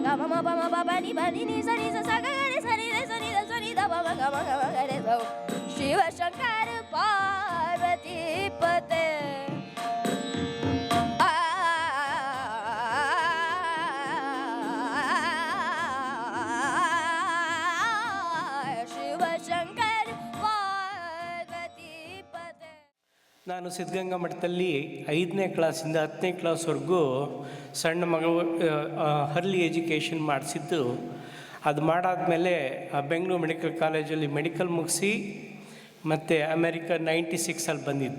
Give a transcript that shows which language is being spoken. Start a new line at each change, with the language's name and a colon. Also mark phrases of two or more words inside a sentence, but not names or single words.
Sanskrit: ni ba ni sa ni sa ga ga re sa ni re sa ni da ba ma ga ga re sa. शिव शंकर पार्वती पते शिव शंकर पार्वती पते.
Kannada: ನಾನು ಸಿದ್ಧಗಂಗಾ ಮಠದಲ್ಲಿ 5ನೇ ಕ್ಲಾಸಿಂದ 10ನೇ ಕ್ಲಾಸ್ವರೆಗೂ ಸಣ್ಣ ಮಗಳು
English: early education
Kannada: ಮಾಡಿಸಿದ್ದು. ಅದು ಮಾಡಾದಮೇಲೆ ಬೆಂಗಳೂರು ಮೆಡಿಕಲ್ ಕಾಲೇಜಲ್ಲಿ ಮೆಡಿಕಲ್ ಮುಗಿಸಿ ಮತ್ತು ಅಮೇರಿಕಾ 96 ಬಂದಿದ್ದು.